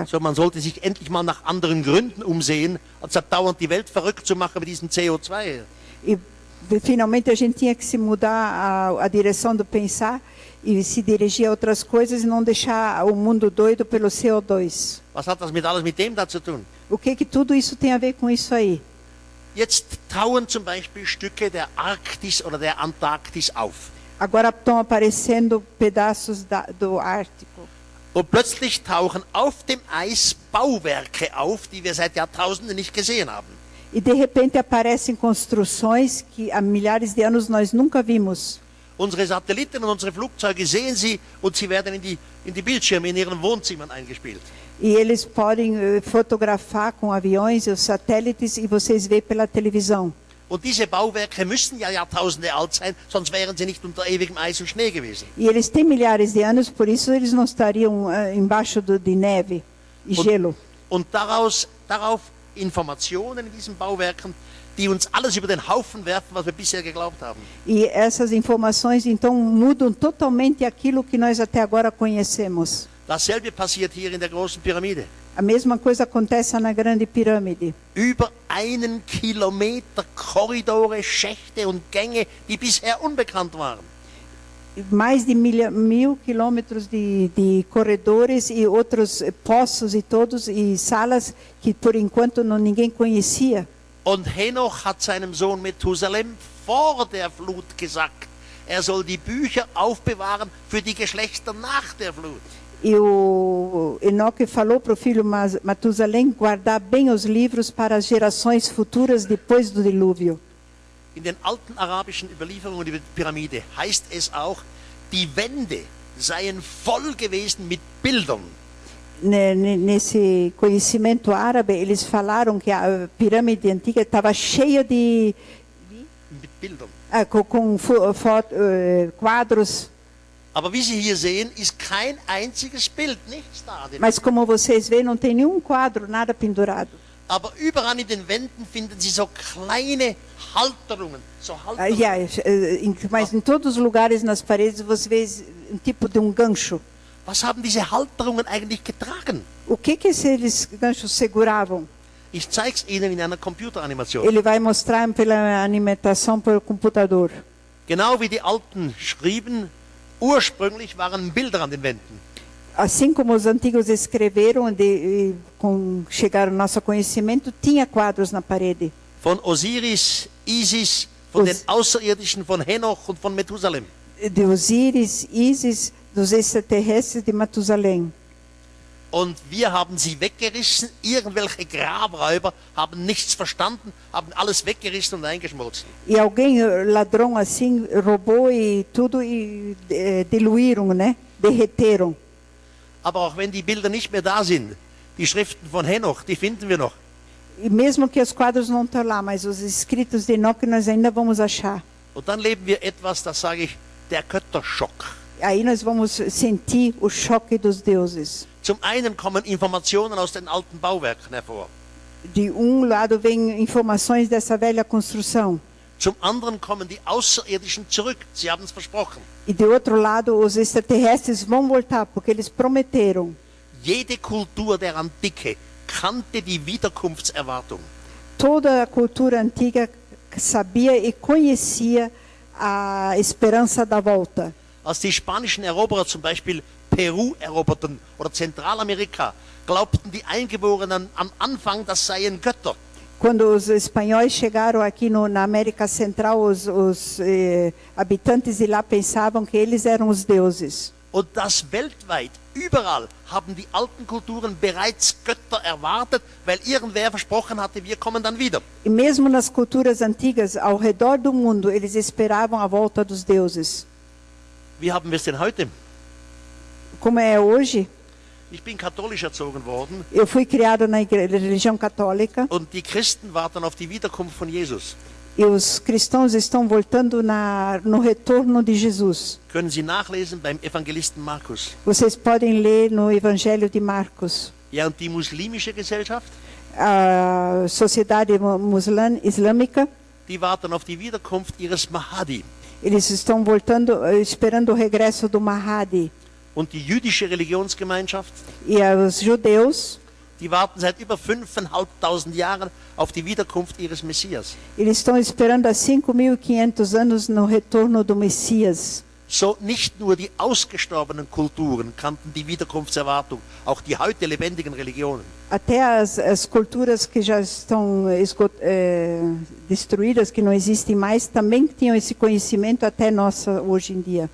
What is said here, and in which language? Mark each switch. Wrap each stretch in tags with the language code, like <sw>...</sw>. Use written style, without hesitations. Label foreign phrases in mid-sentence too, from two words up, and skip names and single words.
<de>So, man sollte sich endlich mal nach anderen Gründen umsehen, als dauernd die Welt verrückt zu machen mit diesem CO2.</de> <pt>E finalmente a gente tinha que se mudar a direção do pensar e se dirigir a outras coisas e não deixar o mundo doido pelo CO2.</pt> <de>Was hat das alles mit dem da zu tun?</de> <pt>O que tudo isso tem a ver com isso aí?</pt> <de>Jetzt tauen zum Beispiel Stücke der Arktis oder der Antarktis auf.</de> <pt>Agora estão aparecendo pedaços do Ártico.</pt> <de>Und plötzlich tauchen auf dem Eis Bauwerke auf, die wir seit Jahrtausenden nicht gesehen haben.</de> <pt>E de repente aparecem construções que há milhares de anos nós nunca vimos.</pt> <de>Unsere Satelliten und unsere Flugzeuge sehen sie und sie werden in die Bildschirme in ihren Wohnzimmern eingespielt.</de> <pt>E eles podem fotografar com aviões e os satélites e vocês veem pela televisão.</pt> <de>Und diese Bauwerke müssen ja Jahrtausende alt sein, sonst wären sie nicht unter ewigem Eis und Schnee gewesen.</de> <pt>E eles têm milhares de anos, por isso eles não estariam embaixo de neve e gelo.</pt> <de>Und darauf Informationen in diesen Bauwerken, die uns alles über den Haufen werfen, was wir bisher geglaubt haben.</de> <pt>E essas informações então mudam totalmente aquilo que nós até agora conhecemos.</pt> <de>Dasselbe passiert hier in der großen Pyramide.</de> <pt>A mesma coisa acontece na grande pirâmide.</pt> <de>Über 1 Kilometer Korridore, Schächte und Gänge, die bisher unbekannt waren.</de> <pt>Mais de 1000 quilômetros de corredores e outros poços e todos e salas que por enquanto ninguém conhecia.</pt> <de>Und Henoch hat seinem Sohn Methusalem vor der Flut gesagt, er soll die Bücher aufbewahren für die Geschlechter nach der Flut.</de> <pt>E o Enoque falou para o filho Matusalém guardar bem os livros para as gerações futuras depois do dilúvio.</pt> <de>In den alten arabischen Überlieferungen über die Pyramide heißt es auch, die Wände seien voll gewesen mit Bildern.</de> <pt>Nesse conhecimento árabe, eles falaram que a pirâmide antiga estava cheia de</pt> <de>mit Bildern.</de> <pt>Com quadros.</pt> <de>Aber wie Sie hier sehen, ist kein einziges Bild, nichts da.</de> <pt>Mas como vocês veem, não tem nenhum quadro, nada pendurado.</pt> <de>Aber überall in den Wänden finden Sie so kleine Halterungen.</de> <pt>Mas em todos os lugares nas paredes você vê tipo de gancho.</pt> <de>Was haben diese Halterungen eigentlich getragen?</de> <pt>O que esses ganchos seguravam?</pt> <de>Ich zeige es Ihnen in einer Computeranimation.</de> <pt>Ele vai mostrar pela animação pelo computador.</pt> <de>Genau wie die Alten schrieben, ursprünglich waren Bilder an den Wänden.</de> <pt>Assim como os antigos escreveram, chegaram ao nosso conhecimento, tinha quadros na parede.</pt> <de>Von Osiris, Isis, von den Außerirdischen, von Henoch und von Methusalem.</de> <pt>De Osiris, Isis, dos extraterrestres de Matusalém.</pt> <de>Und wir haben sie weggerissen. Irgendwelche Grabräuber haben nichts verstanden, haben alles weggerissen und eingeschmolzen.</de> <pt>E alguém ladrão assim roubou e tudo e diluíram, né? Derreteram.</pt> <de>Aber auch wenn die Bilder nicht mehr da sind, die Schriften von Henoch, die finden wir noch.</de> <pt>E mesmo que os quadros não estão lá, mas os escritos de Enoque nós ainda vamos achar.</pt> <de>Und dann leben wir etwas, das sage ich, der Götterschock.</de> <pt>Aí nós vamos sentir o choque dos deuses.</pt> <de>Zum einen kommen Informationen aus den alten Bauwerken hervor.</de> <pt>De lado vem informações dessa velha construção.</pt> <de>Zum anderen kommen die Außerirdischen zurück. Sie haben es versprochen.</de> <pt>E de outro lado, os extraterrestres vão voltar, porque eles prometeram.</pt> <de>Jede Kultur der Antike kannte die Wiederkunftserwartung.</de> <pt>Toda a cultura antiga sabia e conhecia a esperança da volta.</pt> <de>Als die spanischen Eroberer zum Beispiel Peru eroberten oder Zentralamerika, glaubten die Eingeborenen am Anfang, das seien Götter.</de> <pt>Quando os espanhóis chegaram aqui na América Central, os habitantes de lá pensavam que eles eram os deuses.</pt> <de>Und das weltweit, überall haben die alten Kulturen bereits Götter erwartet, weil irgendwer versprochen hatte, wir kommen dann wieder.</de> <pt>E mesmo nas culturas antigas, ao redor do mundo, eles esperavam a volta dos deuses.</pt> <de>Wie haben wir es denn heute?</de> <pt>Como é hoje?</pt> <de>Ich bin katholisch erzogen worden.</de> <pt>Eu fui criado na religião católica.</pt> <de>Und die Christen warten auf die Wiederkunft von Jesus.</de> <pt>E os cristãos estão voltando no retorno de Jesus.</pt> <de>Können Sie nachlesen beim Evangelisten Markus.</de> <pt>Vocês podem ler no Evangelho de Marcos.</pt> <de>Ja, und die muslimische Gesellschaft?</de> <pt>A sociedade islâmica.</pt> <de>Die warten auf die Wiederkunft ihres Mahdi.</de> <pt>Eles estão voltando, esperando o regresso do Mahdi.</pt> <de>Und die jüdische Religionsgemeinschaft?</de> <pt>E os judeus?</pt> <de>Die warten seit über 5.500 Jahren auf die Wiederkunft ihres Messias.</de> <pt>Eles estão esperando há 5.500 anos no retorno do Messias.</pt> <de>So nicht nur die ausgestorbenen Kulturen kannten die Wiederkunftserwartung, auch die heute lebendigen Religionen.</de> <pt>Até as culturas que já estão destruídas, que não existem mais, também tinham esse conhecimento até nossa hoje em dia.</pt>